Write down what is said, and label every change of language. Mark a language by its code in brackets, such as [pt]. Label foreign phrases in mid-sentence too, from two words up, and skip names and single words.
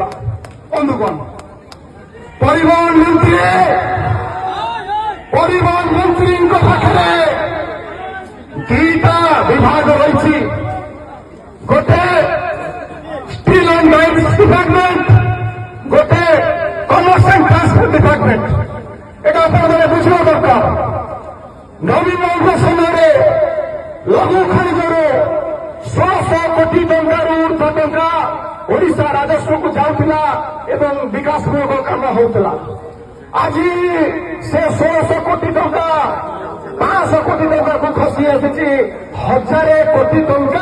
[or] ବନ୍ଧୁଗଣ, ପରିବହନ ମନ୍ତ୍ରୀଙ୍କ ପାଖରେ ଦୁଇଟା ବିଭାଗ ରହିଛି, ଗୋଟେ ଷ୍ଟିଲ୍ ଆଣ୍ଡ ମାଇନ୍ସ ଡିପାର୍ଟମେଣ୍ଟ, ଗୋଟେ କମର୍ସ ଆଣ୍ଡ ଟ୍ରାନ୍ସପୋର୍ଟ ଡିପାର୍ଟମେଣ୍ଟ। [bn] এটা আপনাদের বুঝিବା দরকার। [or] ନବୀନ ବାବୁଙ୍କ ସମୟରେ ଲଘୁ ଖଣିଜରୁ 1600 କୋଟି ଟଙ୍କାରୁ ଉର୍ଦ୍ଧ୍ୱ ଟଙ୍କା ଓଡ଼ିଶା ରାଜସ୍ୱକୁ ଯାଉଥିଲା ଏବଂ ବିକାଶମୂଳକ କାମ ହେଉଥିଲା। ଆଜି ସେ 1600 କୋଟି ଟଙ୍କା 500 କୋଟି ଟଙ୍କାକୁ ଖସି ଆସିଛି 1000 କୋଟି ଟଙ୍କା।